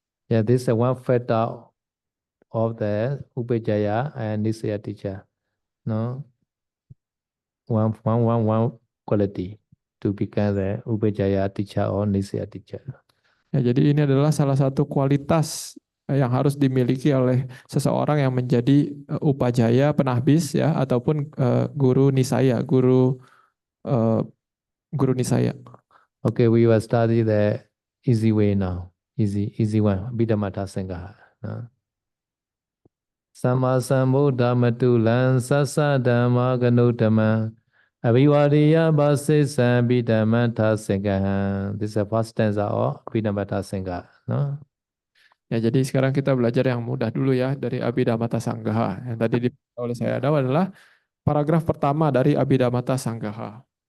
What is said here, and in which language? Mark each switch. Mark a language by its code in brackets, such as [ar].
[en] Yeah, this is one factor of the Upajaya and Nisaya teacher. No, one quality to become the Upajaya teacher or Nisaya teacher. [id] Ya, jadi ini adalah salah satu kualitas yang harus dimiliki oleh seseorang yang menjadi upajaya penahbis ya, ataupun guru nisaya, guru nisaya. [en] Okay, we will study the easy way now. Easy one. Abhidhamma Sangha. [pi] Sama Sambuddha Matulan Sasa Dhamma Ganodhamma Abhivadiya Basisa Abhidhamma Sangha. [en] This is the first stanza of Abhidhamma Sangha. No? [id] Ya, jadi sekarang kita belajar yang mudah dulu ya dari Abhidhammata Sanggaha. Yang tadi dibaca oleh saya adalah paragraf pertama dari Abhidhammata Sanggaha.